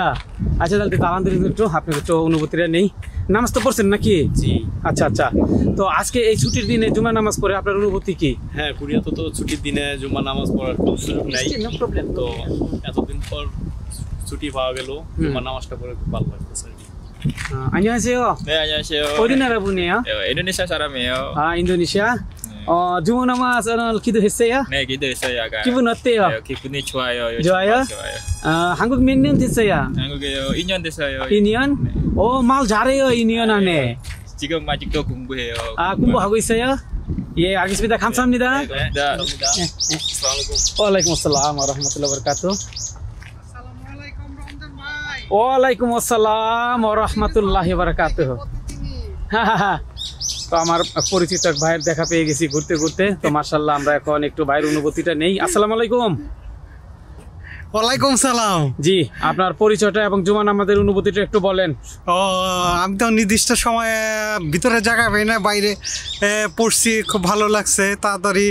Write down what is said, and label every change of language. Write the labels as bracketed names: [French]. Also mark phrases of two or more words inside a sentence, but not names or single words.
[Bangla] আচ্ছা, তাহলে আলহামদুলিল্লাহ একটু আপনার একটু অনুভূতিটা নেই। নামাজ তো পড়ছেন নাকি? জি। আচ্ছা আচ্ছা, তো আজকে এই ছুটির দিনে জুমা নামাজ পড়ে আপনার অনুভূতি কি? হ্যাঁ, কোরিয়াতে তো ছুটির দিনে জুমা নামাজ পড়ার কোনো সুযোগ নাই, তো এতদিন পর ছুটি পাওয়া গেল, জুমা নামাজটা পড়ে খুব ভালো লাগতেছে। [Korean] 안녕하세요. 네, 안녕하세요. 어디 나라 분이에요? 인도네시아 사람이에요. 아, 인도네시아? 주문 나마즈 오늘 기도했어요? 네, 기도했어요. 아까. 기분 어때요? 네, 기분이 좋아요. 좋아요? 좋아요. 한국 몇 년 됐어요? 한국에요. 2년 됐어요. 2년? 오, 말 잘해요, 2년 안에. 지금 아직도 공부해요. 아, 공부하고 있어요? 예, 알겠습니다. 감사합니다. 네, 감사합니다. [Arabic] وعليكم السلام ورحمة الله وبركاته. وعليكم السلام ورحمة الله وبركاته. [Bangla] তো আমার পরিচিত এক ভাইয়ের দেখা পেয়ে গেছি ঘুরতে ঘুরতে। তো মাশাআল্লাহ আমরা এখন একটু ভাইয়ের অনুভূতিটা নেই। [Arabic] السلام عليكم. وعليكم سلام. [Bangla] জি, আপনার পরিচয়টা এবং জুমা নামাজের অনুভূতিটা একটু বলেন। আমি তো নির্দিষ্ট সময়ে ভিতরে জায়গা পাই না, বাইরে পড়ছি, খুব ভালো লাগছে তাড়াতাড়ি।